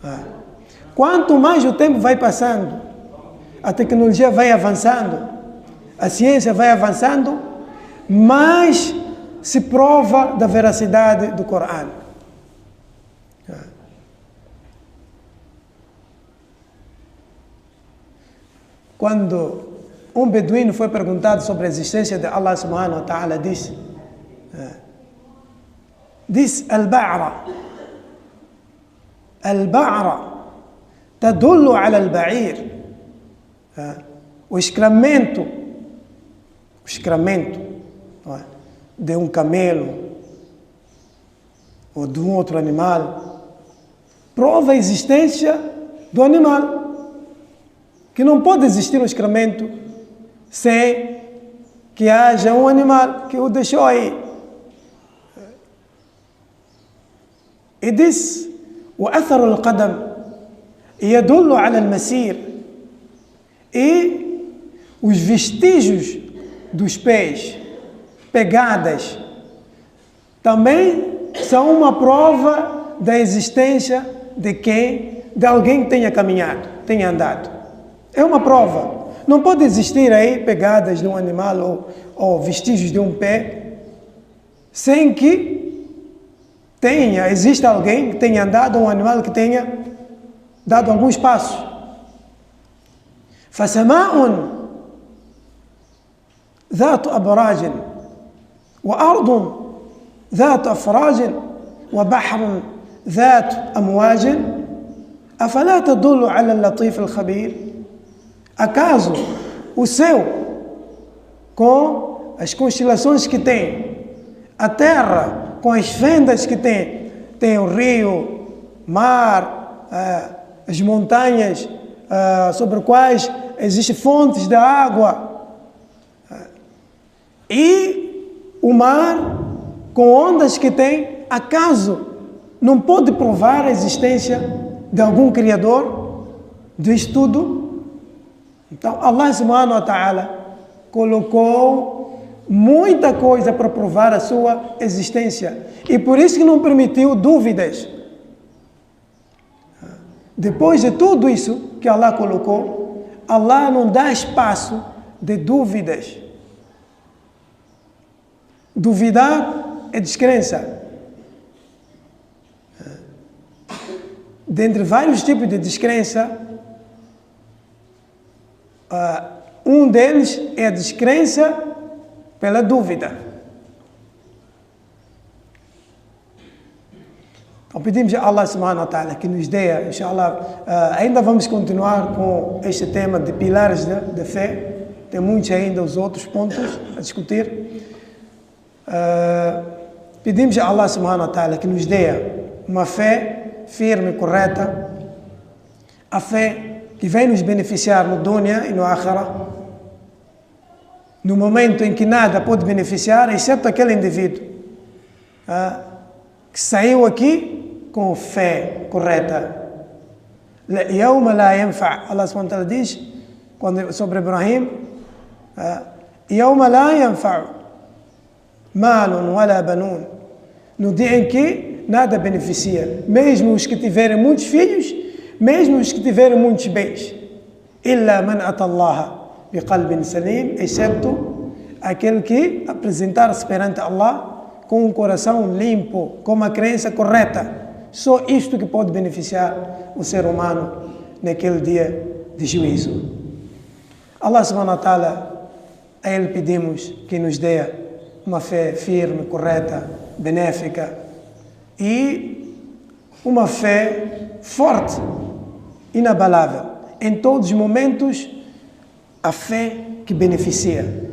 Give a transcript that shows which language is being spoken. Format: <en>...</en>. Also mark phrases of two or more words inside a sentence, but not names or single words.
<pt>Quanto mais o tempo vai passando, a tecnologia vai avançando, a ciência vai avançando, mais se prova da veracidade do Corão. Quando um beduíno foi perguntado sobre a existência de</pt> <ar>الله سبحانه وتعالى,</ar> <pt>disse</pt> <ar>البعرة تدل على البعير.</ar> <pt>O excremento de um camelo ou de um outro animal prova a existência do animal, que não pode existir um excremento sem que haja um animal que o deixou aí. E disse:</pt> <ar>وأثر القدم يدل على المسير.</ar> <pt>E os vestígios dos pés, pegadas, também são uma prova da existência de alguém que tenha caminhado, tenha andado. É uma prova. Não pode existir aí pegadas de um animal ou vestígios de um pé sem que exista alguém que tenha andado, um animal que tenha dado alguns passos.</pt> <ar>فسماء ذات أبراج وأرض ذات أفراج وبحر ذات أمواج أفلا تدل على اللطيف الخبير.</ar> <pt>Acaso o céu, com as constelações que tem, a terra com as fendas que tem o rio, mar, as montanhas sobre quais existem fontes de água, e o mar com ondas que tem, acaso não pode provar a existência de algum Criador disso tudo? Então</pt> <ar>الله سبحانه وتعالى</ar> <pt>colocou muita coisa para provar a sua existência, e por isso que não permitiu dúvidas. Depois de tudo isso que Allah colocou, Allah não dá espaço de dúvidas. Duvidar é descrença. Dentre vários tipos de descrença, um deles é a descrença pela dúvida. Então pedimos a</pt> <ar>الله سبحانه وتعالى</ar> <pt>que nos dê, inshallah, ainda vamos continuar com este tema de pilares da fé. Tem muitos ainda os outros pontos a discutir. Pedimos a</pt> <ar>الله سبحانه وتعالى</ar> <pt>que nos dê uma fé firme e correta, a fé que vem nos beneficiar no dunya e no akhirah, no momento em que nada pode beneficiar, exceto aquele indivíduo que saiu aqui com fé correta.</pt> <ar>يوم لا ينفع, الله سبحانه وتعالى</ar> <pt>diz sobre Ibrahim,</pt> <ar>يوم لا ينفع مال ولا بنون,</ar> <pt>no dia em que nada beneficia, mesmo os que tiverem muitos filhos, mesmo os que tiverem muitos bens.</pt> <ar>إلا من أتى الله بقلب سليم,</ar> <pt>excepto aquele que apresentar-se perante Allah com um coração limpo, com uma crença correta. Só isto que pode beneficiar o ser humano naquele dia de juízo.</pt> <ar>الله سبحانه وتعالى,</ar> <pt>a Ele pedimos que nos dê uma fé firme, correta, benéfica e uma fé forte, inabalável. Em todos os momentos, a fé que beneficia.</pt>